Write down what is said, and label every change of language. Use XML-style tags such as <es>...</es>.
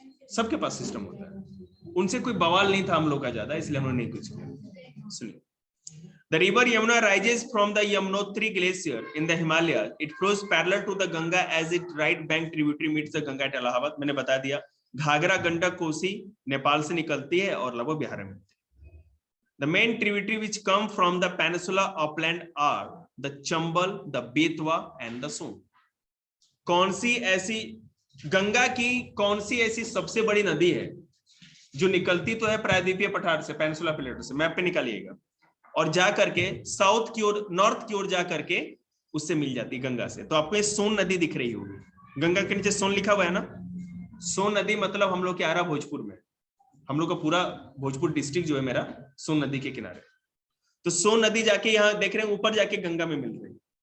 <hi>सबके पास सिस्टम होता है, उनसे कोई बवाल नहीं था हम लोग का ज्यादा, इसलिए हम लोग नहीं कुछ किया। सुनिए,</hi> <en>The river Yamuna rises from the Yamunotri glacier in the Himalayas. It flows parallel to the Ganga as its right bank tributary meets the Ganga at Allahabad.</en> <hi>मैंने बता दिया, घाघरा, गंडक, कोसी नेपाल से निकलती है और लगभग बिहार में मिलती है।</hi> <en>The main tributary which come from the peninsula upland are the Chambal, the Betwa and the Son.</en> <hi>कौन सी ऐसी गंगा की कौन सी ऐसी सबसे बड़ी नदी है जो निकलती तो है प्रायद्वीपीय पठार से, पेनिनसुला प्लेटो से, मैप पे निकालिएगा, और जा करके साउथ की ओर, नॉर्थ की ओर जा करके उससे मिल जाती है गंगा से। तो आपको ये सोन नदी दिख रही होगी, गंगा के नीचे सोन लिखा हुआ है ना, सोन नदी मतलब हम लोग के आरा भोजपुर में, हम लोग का पूरा भोजपुर डिस्ट्रिक्ट जो है मेरा सोन नदी के किनारे, तो सोन नदी जाके यहाँ देख रहे हैं ऊपर जाके गंगा में मिल रही है।</hi>